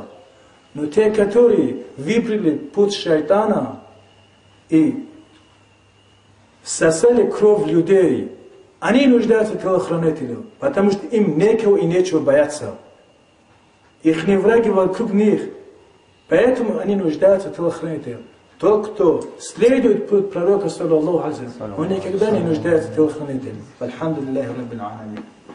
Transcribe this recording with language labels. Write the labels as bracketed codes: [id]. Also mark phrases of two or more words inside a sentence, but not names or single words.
[ru] Но те, которые выбрали путь шайтана и всосали кровь людей, они нуждаются в телохранителю, потому что им некого и нечего бояться. Их не враги вокруг них, поэтому они нуждаются в телохранителе. Тот, кто следует путь пророка, [ar] صلى الله عليه وسلم, [ru] он никогда не нуждается в телохранителе. [ar] الحمد لله رب العالمين.